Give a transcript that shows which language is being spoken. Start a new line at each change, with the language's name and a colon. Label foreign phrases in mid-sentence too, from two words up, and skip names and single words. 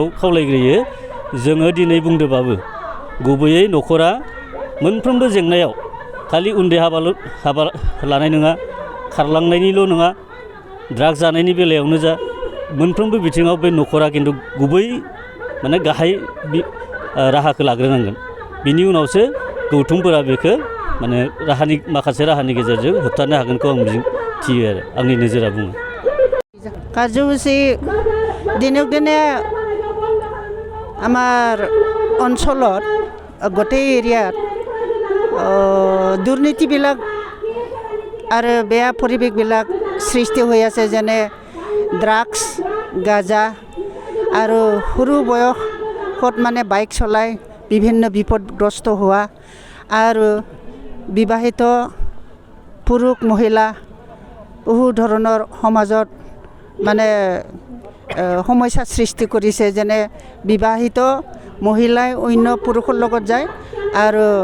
Bodo: खावलायग्रोयो जोङो दिनै बुंदोंबाबो गुबैयै न'खरा मोनफ्रोमबो जेंनायाव खालि उन्दै हाबा लानाय नङा खारलांनायनिल' नङा ड्राग्स जानायनि बेलायावनो जा मोनफ्रोमबो बिथिङाव बे न'खरा खिन्थु गुबै माने गाहाय राहाखौ लाग्रोनांगोन बिनि उनावसो गौथुमफोरा बेखौ माने माखासे राहानि गेजेरजों होबथानो हागोनखौ आं मिजिं थियो आरो आंनि नोजोरा बुङो
Assamese: কাৰ্যসূচী দিনক দিনে আমাৰ অঞ্চলত গোটেই এৰিয়াত দুৰ্নীতিবিলাক আৰু বেয়া পৰিৱেশবিলাক সৃষ্টি হৈ আছে যেনে ড্ৰাগছ গাঁজা আৰু সৰু বয়সত মানে বাইক চলাই বিভিন্ন বিপদগ্ৰস্ত হোৱা আৰু বিবাহিত পুৰুষ মহিলা বহু ধৰণৰ সমাজত মানে সমস্যা সৃষ্টি কৰিছে যেনে বিবাহিত মহিলাই অন্য পুৰুষৰ লগত যায় আৰু